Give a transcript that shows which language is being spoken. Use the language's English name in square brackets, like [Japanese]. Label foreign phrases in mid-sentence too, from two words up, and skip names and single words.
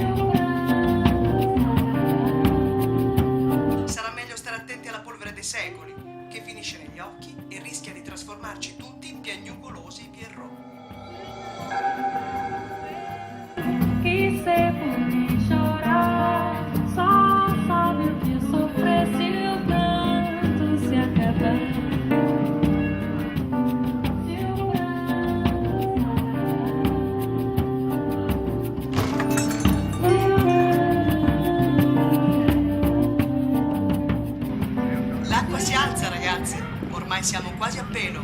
[Italian] Sarà meglio stare attenti alla polvere dei secoli, che finisce negli occhi e rischia di trasformarci tutti in piagnucolosi Pierrot. [Portuguese] Chi se può chorar, só sabe o que sofrer se o canto se acabar. [Italian] L'acqua si alza, ragazzi. Ormai siamo quasi a pelo.